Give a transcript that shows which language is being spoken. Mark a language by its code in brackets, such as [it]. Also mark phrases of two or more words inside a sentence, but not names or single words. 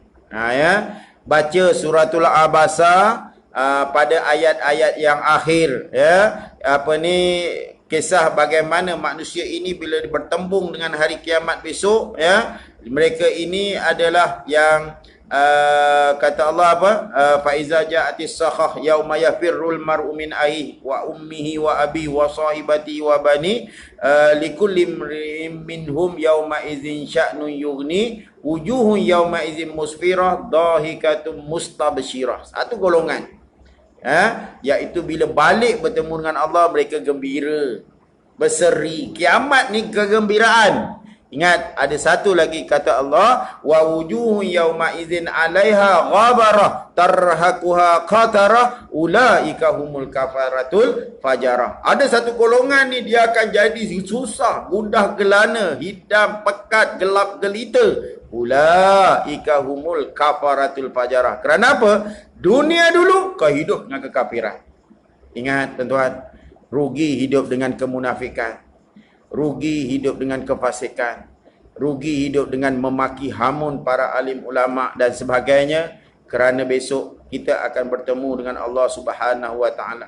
[ms] Ya, baca suratul Abasa pada ayat-ayat yang akhir, ya, kisah bagaimana manusia ini bila bertembung dengan hari kiamat besok, ya, mereka ini adalah yang kata Allah apa, [ar] فإذا جاءت الصاخة يوم يفر المرء من أخيه وأمه وأبيه وصاحبته وبنيه لكل منهم يومئذ شأن يغنيه وجوه يومئذ مسفرة ضاحكة مستبشرة. [ms] Satu golongan, iaitu bila balik bertemu dengan Allah, mereka gembira, berseri. Kiamat ni kegembiraan. Ingat, ada satu lagi kata Allah, [ar] ووجوه يومئذ عليها غبرة ترهقها قترة أولئك هم الكفرة الفجرة. [ms] Ada satu golongan ni dia akan jadi susah, gundah gelana, hitam pekat, gelap gelita. [ar] أولئك هم الكفرة الفجرة. [ms] Kerana apa? Dunia dulu kau hidup dengan kekafiran. Ingat tuan-tuan, rugi hidup dengan kemunafikan, rugi hidup dengan kefasikan, rugi hidup dengan memaki hamun para alim ulama dan sebagainya, kerana besok kita akan bertemu dengan Allah [ar] سبحانه وتعالى.